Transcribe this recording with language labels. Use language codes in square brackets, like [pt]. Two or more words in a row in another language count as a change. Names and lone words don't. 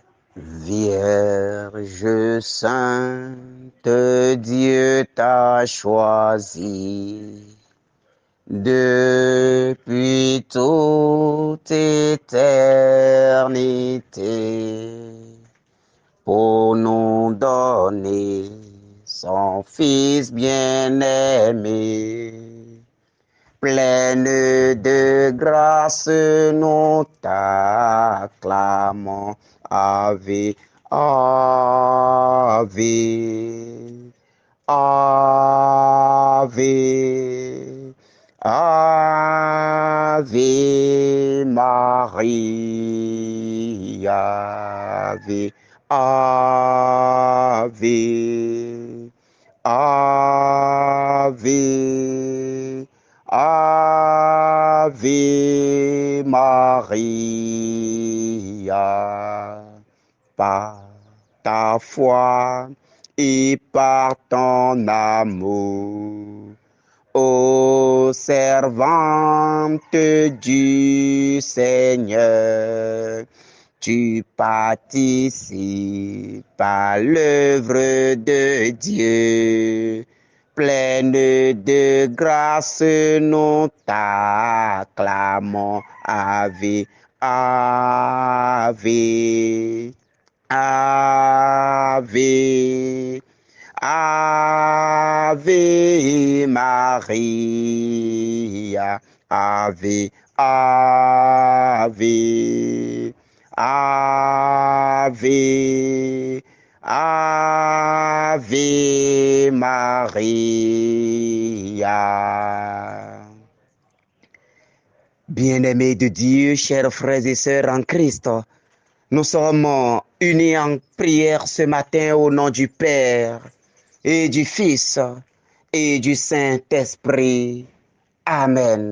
[fr] Vierge sainte, Dieu t'a choisi depuis toute éternité pour nous donner son Fils bien-aimé. Pleine de grâce, nous t'acclamons. [la] Ave, Ave, Ave, Ave Maria, Ave, Ave, Ave, Ave Maria. [fr] Par ta foi et par ton amour, ô servante du Seigneur, tu participes à l'œuvre de Dieu. Pleine de grâce, nous t'acclamons. [la] Ave, Ave, Ave, Ave Maria, Ave, Ave, Ave, Ave Maria. [fr] Bien-aimés de Dieu, chers frères et sœurs en Christ, nous sommes unis en prière ce matin au nom du Père et du Fils et du Saint-Esprit. Amen.